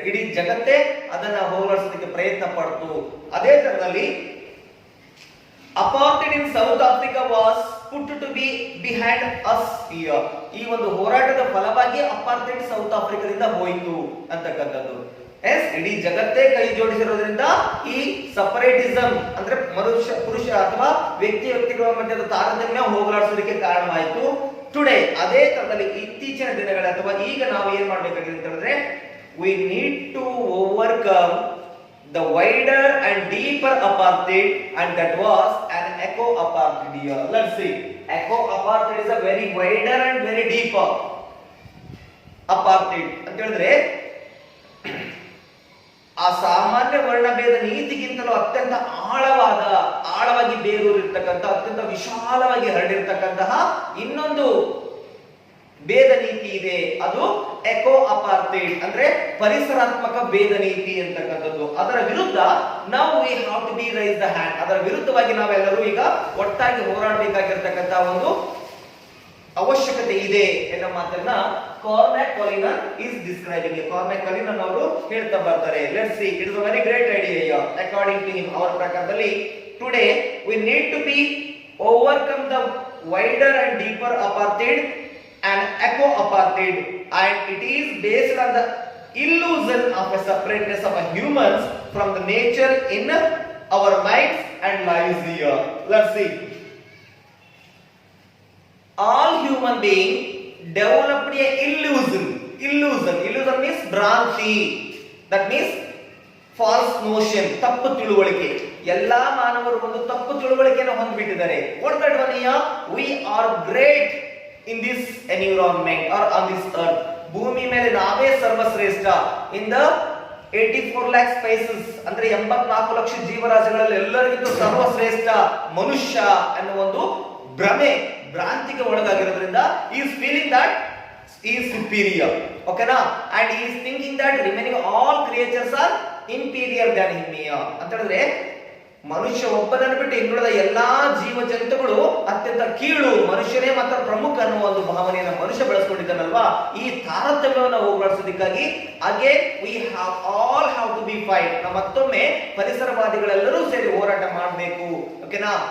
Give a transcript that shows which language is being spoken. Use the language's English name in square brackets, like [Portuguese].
[Kannada] ಇಡೀ ಜಗತ್ತೇ ಅದನ್ನ ಹೋಗಲಾಡಿಸೋದಕ್ಕೆ ಪ್ರಯತ್ನ ಪಡ್ತು. ಅದೇ ತರದಲ್ಲಿ [English] apartheid in South Africa was put to be behind us here. [Kannada] ಈ ಒಂದು ಹೋರಾಟದ ಫಲವಾಗಿ ಅಪಾರ್ಥೈಡ್ ಸೌತ್ ಆಫ್ರಿಕಾದಿಂದ ಹೋಯಿತು ಅಂತಕ್ಕಂಥದ್ದು. ಇಡೀ ಜಗತ್ತೇ ಕೈ ಜೋಡಿಸಿರೋದ್ರಿಂದ ಈ ಸಪರೇಟಿಸಂ ಅಂದ್ರೆ ಮನುಷ್ಯ ಪುರುಷ ಅಥವಾ ವ್ಯಕ್ತಿಗಳ ಮಧ್ಯದ ತಾರತಮ್ಯ ಹೋಗಲಾಡಿಸೋದಕ್ಕೆ ಕಾರಣವಾಯಿತು. [English] today [Kannada] ಅದೇ ತರದಲ್ಲಿ ಇತ್ತೀಚಿನ ದಿನಗಳ ಅಥವಾ ಈಗ ನಾವು ಏನ್ ಮಾಡ್ಬೇಕಾಗಿದೆ ಅಂತ ಹೇಳಿದ್ರೆ [English] we need to overcome the wider and deeper apartheid, and that was an eco apartheid here. Let's see. Eco apartheid is a very wider and very deeper apartheid [Kannada] ಅಂತ ಹೇಳಿದ್ರೆ ಆ ಸಾಮಾನ್ಯ ವರ್ಣಭೇದ ನೀತಿಗಿಂತಲೂ ಅತ್ಯಂತ ಆಳವಾಗಿ ಬೇರೂರಿರ್ತಕ್ಕಂಥ ಅತ್ಯಂತ ವಿಶಾಲವಾಗಿ ಹರಡಿರ್ತಕ್ಕಂತಹ ಇನ್ನೊಂದು ಭೇದ ನೀತಿ ಇದೆ. ಅದು ಎಕೋ ಅಪಾರ್ಥೈಡ್ ಅಂದ್ರೆ ಪರಿಸರಾತ್ಮಕ ಭೇದ ನೀತಿ ಅಂತಕ್ಕಂಥದ್ದು. ಅದರ ವಿರುದ್ಧ ನಾವು [English] We have to be raise the hand. [Kannada] ಅದರ ವಿರುದ್ಧವಾಗಿ ನಾವೆಲ್ಲರೂ ಈಗ ಒಟ್ಟಾಗಿ ಹೋರಾಡಬೇಕಾಗಿರ್ತಕ್ಕಂಥ ಒಂದು ಅವಶ್ಯಕತೆ ಇದೆ ಎನ್ನುವ ಮಾತನ್ನ Cormac Collinan [English] is describing. [Kannada] Cormac Collinan ಅವರು ಹೇಳ್ತಾ ಬರ್ತಾರೆ. [English] Let's see, it is a very great idea here. According to him, [Kannada] ಅವರ ಪ್ರಕಾರದಲ್ಲಿ [English] today we need to be overcome the wider and deeper apartheid and eco apartheid, and it is based on the illusion of a separateness of a humans from the nature in our minds and lives here. Let's see. All human beings developed a illusion means [Kannada] ಭ್ರಾಂತಿ. [English] that means false notion, [Kannada] ತಪ್ಪು ತಿಳುವಳಿಕೆ. ಎಲ್ಲಾ ಮಾನವರು ಒಂದು ತಪ್ಪು ತಿಳುವಳಿಕೆಯನ್ನು ಹೊಂದಿಬಿಟ್ಟಿದ್ದಾರೆ. [English] what that one here? we are great in this environment or on this earth. [Kannada] ಭೂಮಿ ಮೇಲೆ ನಾವೇ ಸರ್ವಶ್ರೇಷ್ಠ. [English] in the 84 lakh species [Kannada] ಅಂದ್ರೆ 84 ಲಕ್ಷ ಜೀವರಾಶಿಗಳಲ್ಲಿ ಎಲ್ಲರಿಗಿಂತ ಸರ್ವಶ್ರೇಷ್ಠ ಮನುಷ್ಯ ಅನ್ನೋ ಒಂದು ಭ್ರಾಂತಿಗೆ ಒಳಗಾಗಿರೋದ್ರಿಂದ [English] he is feeling that he is superior. okay na, and he is thinking that remaining all creatures are inferior than him here [Kannada] ಅಂತ ಹೇಳಿದ್ರೆ ಮನುಷ್ಯ ಒಬ್ಬನನ್ನು ಬಿಟ್ಟು ಇನ್ನುಳಿದ ಎಲ್ಲಾ ಜೀವ ಜಂತುಗಳು ಅತ್ಯಂತ ಕೀಳು, ಮನುಷ್ಯನೇ ಮಾತ್ರ ಪ್ರಮುಖ ಅನ್ನುವ ಒಂದು ಭಾವನೆಯನ್ನು ಮನುಷ್ಯ ಬೆಳೆಸ್ಕೊಂಡಿದ್ದಾನಲ್ವಾ. ಈ ತಾರತಮ್ಯವನ್ನು ಹೋಗಲಾಡಿಸೋದಕ್ಕಾಗಿ [English] Again we have all have to be fight. [Kannada] ನಾವು ಮತ್ತೊಮ್ಮೆ ಪರಿಸರವಾದಿಗಳೆಲ್ಲರೂ ಸೇರಿ ಹೋರಾಟ ಮಾಡಬೇಕು. ಓಕೆನಾ?